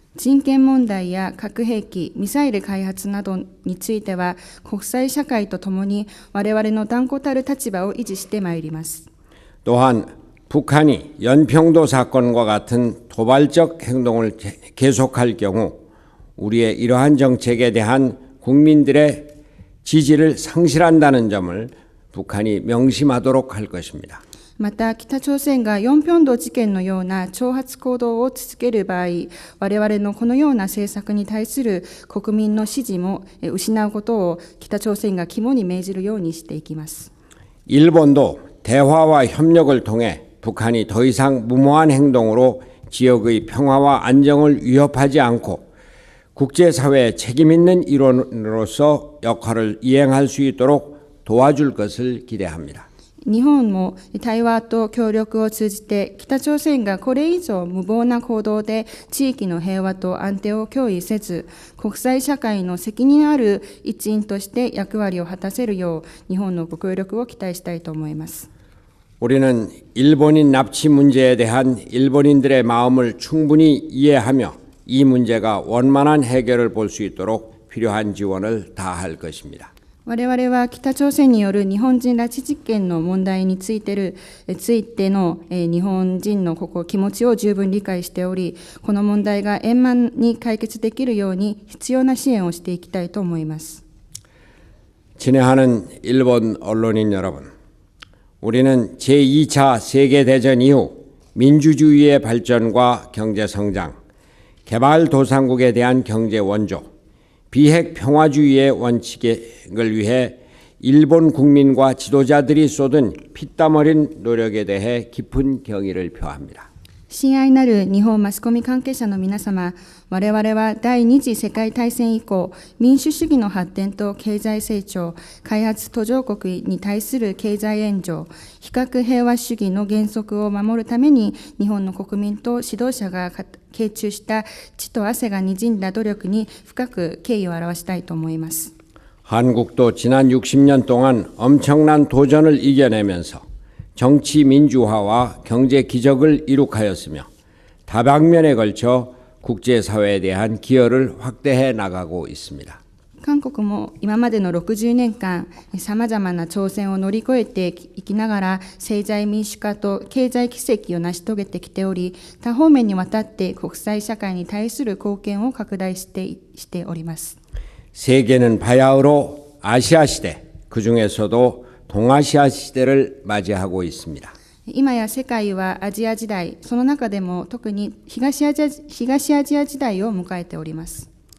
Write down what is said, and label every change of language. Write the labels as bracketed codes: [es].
[ja] 人権問題や核兵器、ミサイル開発などについては国際社会とともに我々の断固たる立場を維持してまいります。 [ko] 또한 북한이 연평도 사건과 같은 도발적 행동을 계속할 경우 우리의 이러한 정책에 대한 국민들의 지지를 상실한다는 점을 북한이 명심하도록 할 것입니다. [ja] また北朝鮮がヨンピョン道事件のような挑発行動を続ける場合、我々のこのような政策に対する国民の支持も失うことを北朝鮮が肝に銘じるようにしていきます。 [ko] 일본도 대화와 협력을 통해 북한이 더 이상 무모한 행동으로 지역의 평화와 안정을 위협하지 않고 국제사회의 책임 있는 일원으로서 역할을 이행할 수 있도록 도와줄 것을 기대합니다. [ja] 日本も対話と協力を通じて北朝鮮がこれ以上無謀な行動で地域の平和と安定を脅威せず、国際社会の責任ある一員として役割を果たせるよう日本のご協力を期待したいと思います。 [ko] 우리는 일본인 납치 문제에 대한 일본인들의 마음을 충분히 이해하며 이 문제가 원만한 해결을 볼 수 있도록 필요한 지원을 다할 것입니다. [ja] 我々は北朝鮮による日本人拉致事件の問題についての日本人の気持ちを十分理解しており、この問題が円満に解決できるように必要な支援をしていきたいと思います。 [ko] 친애하는 일본 언론인 여러분, 우리는 제2차 세계대전 이후 민주주의의 발전과 경제 성장, 개발도상국에 대한 경제 원조, 비핵 평화주의의 원칙을 위해 일본 국민과 지도자들이 쏟은 피땀 어린 노력에 대해 깊은 경의를 표합니다. [ja] 親愛なる日本マスコミ関係者の皆様、我々は第二次世界大戦以降、民主主義の発展と経済成長、開発途上国に対する経済援助、非核平和主義の原則を守るために、日本の国民と指導者が傾注した血と汗がにじんだ努力に深く敬意を表したいと思います。 [ko] 한국도 지난 60년 동안 엄청난 도전을 이겨내면서 정치 민주화와 경제 기적을 이룩하였으며 다방면에 걸쳐 국제사회에 대한 기여를 확대해 나가고 있습니다. [ja] 韓国も今までの60年間、さまざまな挑戦を乗り越えていきながら政財民主化と経済奇跡を成し遂げてきており、多方面にわたって国際社会に対する貢献を拡大しております。 [ko] 세계는 바야흐로 아시아 시대, 그중에서도 동아시아 시대를 맞이하고 있습니다. [ja] 今や世界はアジア時代、その中でも特に東アジア時代を迎えております。